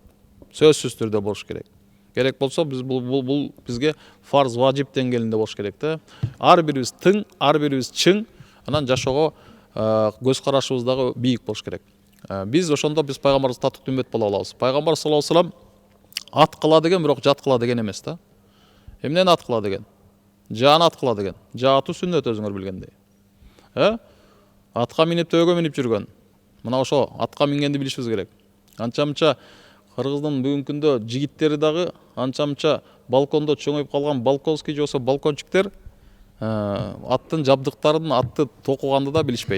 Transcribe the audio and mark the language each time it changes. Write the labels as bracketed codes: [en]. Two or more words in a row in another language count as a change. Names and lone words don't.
[ky] Сөзсүз түрдө болуш керек. Керек болсо биз бул бизге фарз, важип деңгээлинде болуш керек да. Ар бирибиз тың, ар бирибиз чың, анан жашоого көз карашыбыз дагы бийик болуш керек. Биз ошондо биз пайгамбарыбызга татыктуу үммөт боло алабыз. Пайгамбар [ar] صلى الله عليه وسلم [ky] ат кыла деген, бирок жат кыла деген эмес да. Эмнени ат кылат экен? Жааны ат кылат экен. Жаа атуу сүннөт өзүңөр билгендей. Атка минип төөгө минип жүргөн. Мына ошо атка мингенди билишибиз керек. Анча-мынча Кыргыздын бүгүнкү күндө жигиттери дагы анча-мынча балкондо чоңоюп калган балконский же болбосо балкончиктер аттын жабдыктарын, атты токуганды да билишпейт.